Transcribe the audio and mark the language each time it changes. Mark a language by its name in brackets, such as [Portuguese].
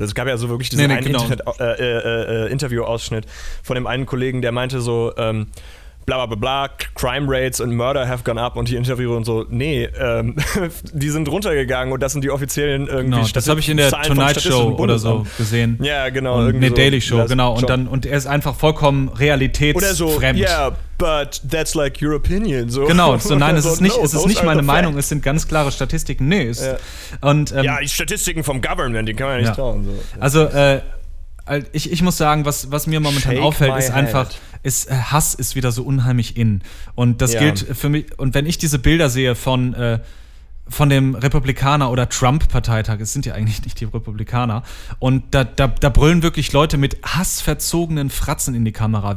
[German] Es gab ja so wirklich diesen einen Interview-Ausschnitt von dem einen Kollegen, der meinte so, bla bla bla, [English] Crime Rates and Murder have gone up, [German] und die Interviewer und so, nee, die sind runtergegangen und das sind die offiziellen irgendwie genau, Statistiken. Das habe ich in der Zahlen Tonight Show oder so gesehen. Ja, genau. Eine Daily Show, genau. Und dann, und er ist einfach vollkommen realitätsfremd. [English] Oder so, yeah, but that's like your opinion. So. [German] Genau, so nein, es ist nicht meine Meinung, es sind ganz klare Statistiken. Nee, ist. Ja. Und, ja, die Statistiken vom Government, die kann man ja nicht trauen. So. Also, ich muss sagen, was mir momentan auffällt, ist einfach, Hass ist wieder so unheimlich in. Und das gilt für mich, und wenn ich diese Bilder sehe von dem Republikaner oder Trump-Parteitag, es sind ja eigentlich nicht die Republikaner, und da brüllen wirklich Leute mit hassverzogenen Fratzen in die Kamera.